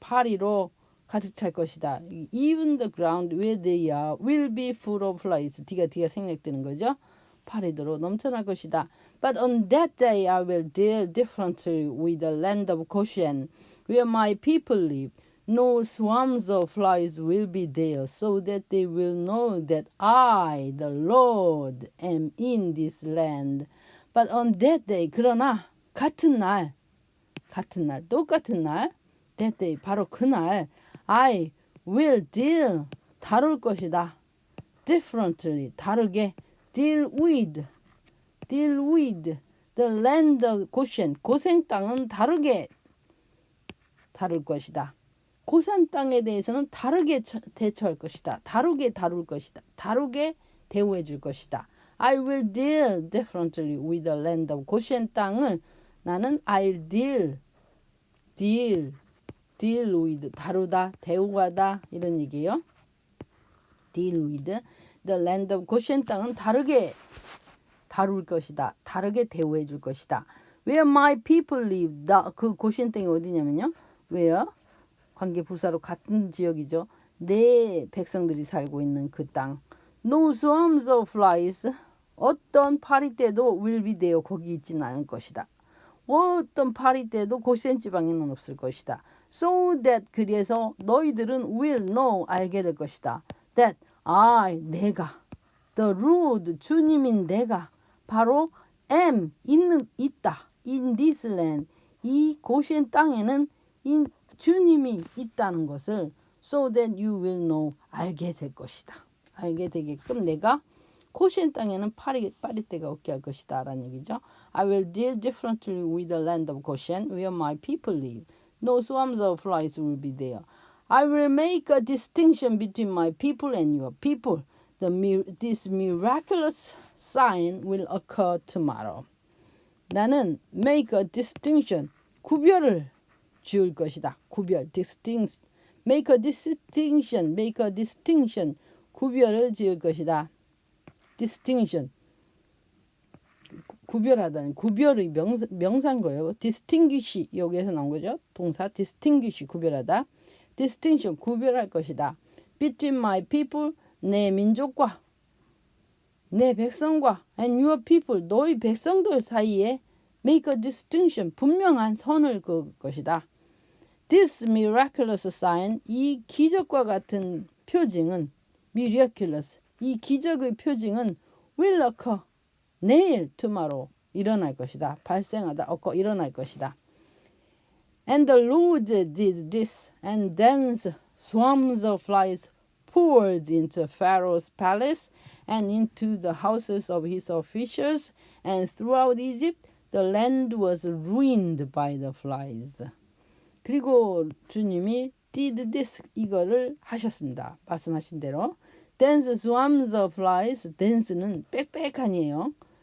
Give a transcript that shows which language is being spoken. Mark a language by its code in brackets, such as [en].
[ko] 파리로 가득 찰 것이다. [en] Even the ground where they are will be full of flies. [ko] D가 생략되는 거죠. 파리로 넘쳐날 것이다. [en] But on that day I will deal differently with the land of Goshen, where my people live. No swarms of flies will be there, so that they will know that I, the Lord, am in this land. But on that day, [ko] 그러나 똑같은 날, [en] that day, [ko] 바로 그날, [en] I will deal, [ko] 다룰 것이다. [en] differently, 다르게, deal with the land of Goshen, [ko] 고센 땅은 다르게 다룰 것이다. 고산 땅에 대해서는 다르게 대처할 것이다. 다르게 다룰 것이다. 다르게 대우해 줄 것이다. [en] I will deal differently with the land of Goshen [ko] 땅을 나는 [en] I'll deal with [ko] 다루다, 대우하다 이런 얘기예요. [en] deal with the land of Goshen [ko] 땅은 다르게 다룰 것이다. 다르게 대우해 줄 것이다. [en] Where my people live. [ko] 그 고시엔 땅이 어디냐면요. Where 관계 부사로 같은 지역이죠. 내 백성들이 살고 있는 그 땅. [en] No swarms of flies. [ko] 어떤 파리 떼도 [en] will be there. [ko] 거기 있지는 않을 것이다. 어떤 파리 떼도 고시엔 지방에는 없을 것이다. [en] So that [ko] 그래서 너희들은 [en] will know [ko] 알게 될 것이다. [en] That I [ko] 내가 [en] the Lord [ko] 주님인 내가 바로 am 있다. [en] In this land [ko] 이 고시엔 땅에는 주님이 있다는 것을 [en] so that you will know [ko] 알게 될 것이다. 알게 되게끔 내가 고시엔 땅에는 파리떼가 없게 할 것이다 라는 얘기죠. [en] I will deal differently with the land of Goshen where my people live. No swarms of flies will be there. I will make a distinction between my people and your people. This miraculous sign will occur tomorrow. [ko] 나는 [en] make a distinction, [ko] 구별을 지을 것이다. 구별, [en] make a distinction, [ko] 구별을 지을 것이다. distinction, 구별하다는 구별의 명사인 거예요. distinguish 여기에서 나온 거죠. 동사 distinguish 구별하다. distinction 구별할 것이다. [en] between my people [ko] 내 민족과 내 백성과 [en] and your people [ko] 너희 백성들 사이에 [en] make a distinction [ko] 분명한 선을 그을 것이다. [en] This miraculous sign [ko] 이 기적과 같은 표징은 miraculous 이 기적의 표징은 [en] will occur [ko] 내일 tomorrow 일어날 것이다. 발생하다 일어날 것이다. [en] And the Lord did this and then swarms of flies poured into Pharaoh's palace and into the houses of his officials and throughout Egypt the land was ruined by the flies. [ko] 그리고 주님이 [en] did this [ko] 이거를 하셨습니다. 말씀하신 대로. [en] Then swarms of flies. [ko] dance는 빽빽한이에요.